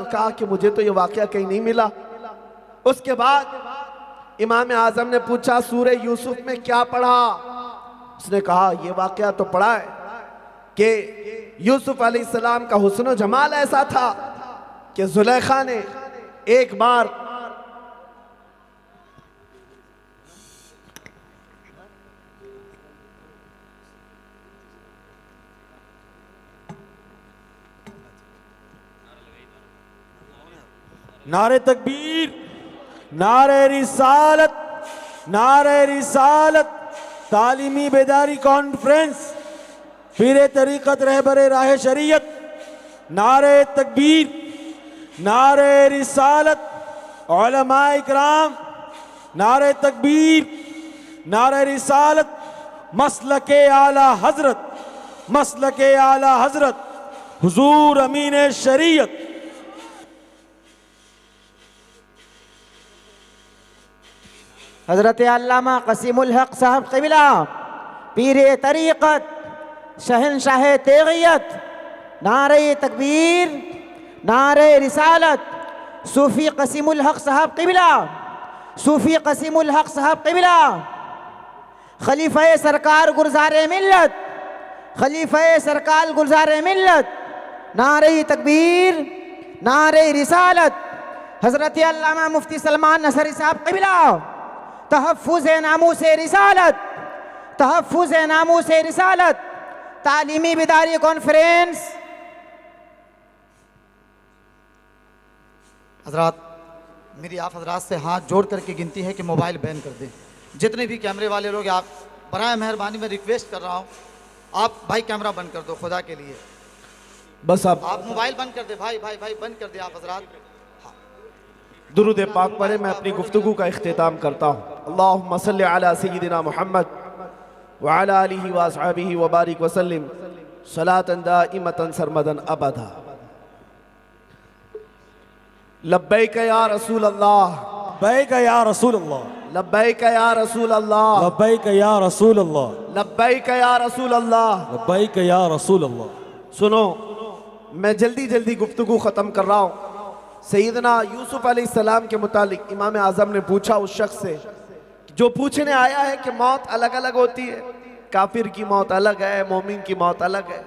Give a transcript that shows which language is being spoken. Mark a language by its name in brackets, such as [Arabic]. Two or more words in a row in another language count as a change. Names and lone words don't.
[Hindi] कहा कि मुझे तो ये वाकया कहीं नहीं मिला। उसके बाद इमाम आजम ने पूछा सूरह यूसुफ में क्या पढ़ा? उसने कहा ये वाकया तो पढ़ा है कि यूसुफ अलैहिस्सलाम का हुस्न जमाल ऐसा था कि जुलेखा ने एक बार नारे तकबीर, नारे रिसालत, नारे रिसालत। तालीमी बेदारी कॉन्फ्रेंस, पीरे तरीक़त रहबर राह शरीयत। नारे तकबीर, नारे रिसालत। उलमा इकराम, नारे तकबीर, नारे रिसालत। मसलके आला हजरत, मसलके आला हजरत हुजूर अमीन शरीयत हज़रत अल्लामा क़सीमुल हक़ साहब क़िबला, पीरे तरीक़त, शहनशाह तेग़ियत। नारे तकबीर, नारे रिसालत। सूफ़ी क़सीमुल हक़ साहब क़िबला, सूफ़ी क़सीमुल हक़ साहब क़िबला, खलीफ़ा सरकार गुलज़ार मिल्लत, खलीफ़ा सरकार गुलज़ार मिल्लत। नारे तकबीर, नारे रिसालत। हज़रत अल्लामा मुफ्ती सलमान नसरी साहब क़िबला, तहफ़्फ़ुज़ नामूस रिसालत, तहफ़्फ़ुज़ नामूस रिसालत। तालीमी बेदारी कॉन्फ्रेंस। हज़रात, मेरी आप हज़रात से हाथ जोड़ करके गिनती है कि मोबाइल बैन कर दें। जितने भी कैमरे वाले लोग, आप बराए मेहरबानी में रिक्वेस्ट कर रहा हूँ, आप भाई कैमरा बंद कर दो खुदा के लिए। बस आप मोबाइल बंद कर दे भाई, भाई भाई बंद कर दे आप हज़रात। दुरूद पाक पढ़े, मैं अपनी गुफ्तगू का इख्तिताम करता हूँ। [Arabic] اللهم صل على سيدنا محمد و على آله و أصحابه و بارك و سلم صلاة دائمة سرمدا أبدا. لبيك يا رسول الله, لبيك يا رسول الله, لبيك يا رسول الله, لبيك يا رسول الله, لبيك يا رسول الله, لبيك يا رسول الله. [Hindi] सुनो, मैं जल्दी जल्दी गुफ्तगू ख़त्म कर रहा हूँ। सैयदना यूसुफ अलैहिस्सलाम के मुतालिक इमाम आज़म ने पूछा उस शख्स से जो पूछने आया है कि मौत अलग अलग होती है, काफिर की मौत अलग है, मोमिन की मौत अलग है।